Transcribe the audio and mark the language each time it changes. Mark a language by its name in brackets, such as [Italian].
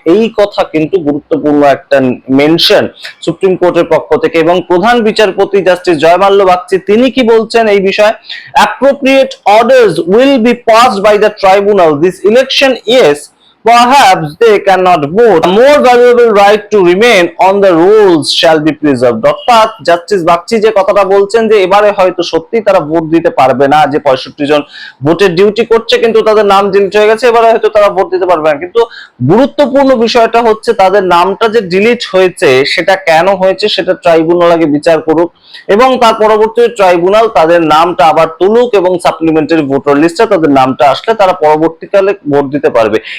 [Bangla] এই কথা কিন্তু গুরুত্বপূর্ণ একটা মেনশন সুপ্রিম কোর্টের পক্ষ থেকে। এবং প্রধান বিচারপতি জাস্টিস জয়মাল্য বাগচি তিনি কি বলছেন এই বিষয়ে? [English] Appropriate orders will be passed by the tribunal this election, yes perhaps they cannot vote. A more valuable right to remain on the rolls shall be preserved. [Bangla] অর্থাৎ জাস্টিস বাগচি যে কথাটা বলছেন যে এবারে হয়তো সত্যি তারা ভোট দিতে পারবে না, যে 65 জন ভোটের ডিউটি করছে কিন্তু তাদের নাম ডিলিট হয়ে গেছে, এবারে হয়তো তারা ভোট দিতে পারবে না। কিন্তু গুরুত্বপূর্ণ বিষয়টা হচ্ছে তাদের নামটা যে ডিলিট হয়েছে সেটা কেন হয়েছে সেটা ট্রাইব্যুনাল আগে বিচার করুক এবং তার পরবর্তীতে ট্রাইব্যুনাল তাদের নামটা আবার তুলুক এবং সাপ্লিমেন্টারি ভোটার লিস্টে তাদের নামটা আসলে তারা পরবর্তীকালে ভোট দিতে পারবে।